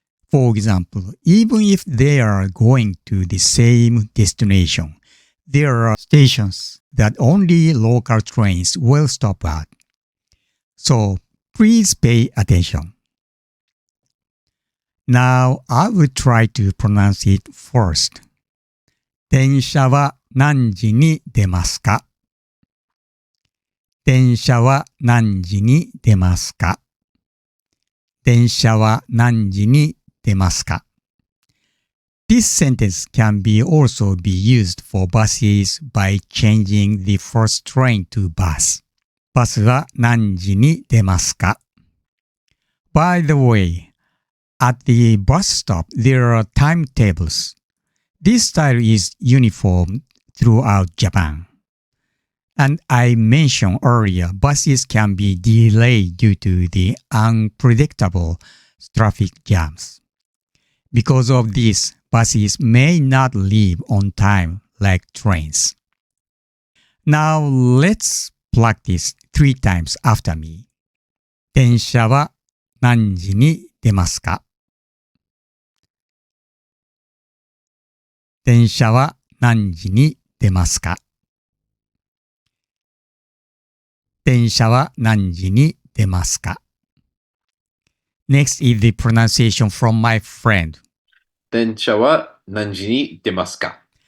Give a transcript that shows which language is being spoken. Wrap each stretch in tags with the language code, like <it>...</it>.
<en>For example, even if they are going to the same destination, there are stations that only local trains will stop at. So please pay attention. Now I will try to pronounce it first.</en> <ja>電車は何時に出ますか？電車は何時に出ますか？電車は何時に出ますか？</ja> <en>This sentence can also be used for buses by changing the first train to bus.</en> <ja>バスは何時に出ますか？</ja> <en>By the way, at the bus stop there are timetables. This style is uniform throughout Japan. And I mentioned earlier, buses can be delayed due to the unpredictable traffic jams. Because of this, buses may not leave on time like trains. Now let's practice 3 times after me.</en> <ja>電車は何時に出ますか？電車は何時に出ますか？電車は何時に出ますか？</ja> <en>Next is the pronunciation from my friend.</en> <ja>電車は何時に出ますか？</ja>